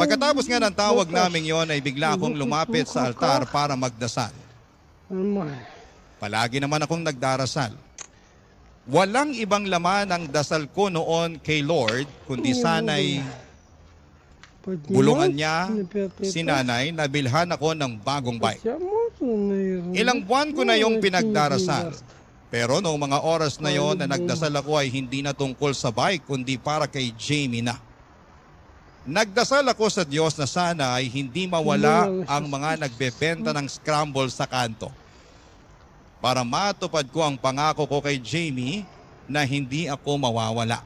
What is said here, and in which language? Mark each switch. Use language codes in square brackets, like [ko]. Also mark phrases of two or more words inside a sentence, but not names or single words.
[tl] Pagkatapos nga ng tawag naming yon ay bigla akong lumapit sa altar para magdasal. [ru] Нормально. [tl] Palagi naman akong nagdarasal. Walang ibang laman ang dasal ko noon kay Lord, kundi sana'y bulungan niya si nanay na bilhan ako ng bagong bike. [ru] Хотя можно, наверное. [tl] Ilang buwan ko na yung [ru] Ну, [tl] pinagdarasal. [ru] это не даст. [tl] Pero noong mga oras na yon na nagdasal ako ay hindi na tungkol sa bike kundi para kay Jamie na. Nagdasal ako sa Diyos na sana ay hindi mawala ang mga nagbebenta ng scramble sa kanto. Para matupad ko ang pangako ko kay Jamie na hindi ako mawawala.